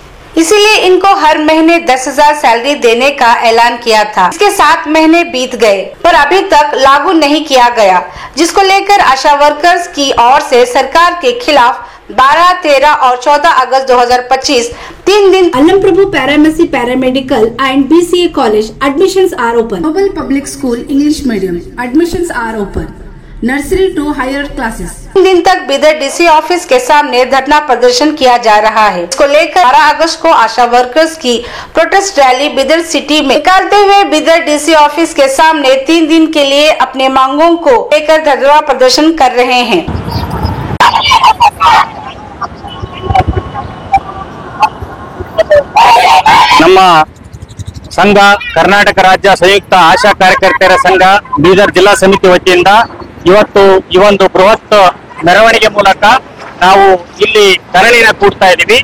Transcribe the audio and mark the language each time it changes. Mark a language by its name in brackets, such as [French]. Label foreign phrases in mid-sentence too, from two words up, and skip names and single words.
[Hindi] इसीलिए इनको हर महीने 10,000 सैलरी देने का ऐलान किया था। इसके 7 महीने बीत गए पर अभी तक लागू नहीं किया गया, जिसको लेकर आशा वर्कर्स की ओर से सरकार के खिलाफ 12, 13 और 14 अगस्त 2025 3 दिन [English] Allam Prabhu Paramedic Paramedical and BCA College admissions are open. Global Public School English Medium admissions are open. Nursery to higher classes. [Hindi] 3 दिन तक बीदर डीसी ऑफिस के सामने धरना प्रदर्शन किया जा रहा है। इसको लेकर 12 अगस्त को आशा वर्कर्स की प्रोटेस्ट रैली बीदर सिटी में निकालते हुए बीदर डीसी ऑफिस के सामने 3 दिन के लिए अपने मांगों को लेकर धरना प्रदर्शन कर रहे हैं। [Kannada] ನಮ್ಮ ಸಂಘ ಕರ್ನಾಟಕ ರಾಜ್ಯ ಸಂಯುಕ್ತ ಆಶಾ ಕಾರ್ಯಕರ್ತರ ಸಂಘ ಬೀದರ್ ಜಿಲ್ಲಾ ಸಮಿತಿ ವತಿಯಿಂದ ಇವತ್ತು ಈ ಒಂದು ಬೃಹತ್ ಮೆರವಣಿಗೆ ಮೂಲಕ ನಾವು ಇಲ್ಲಿ ಧರಣಿನ ಕೂಡ್ತಾ ಇದ್ದೀವಿ।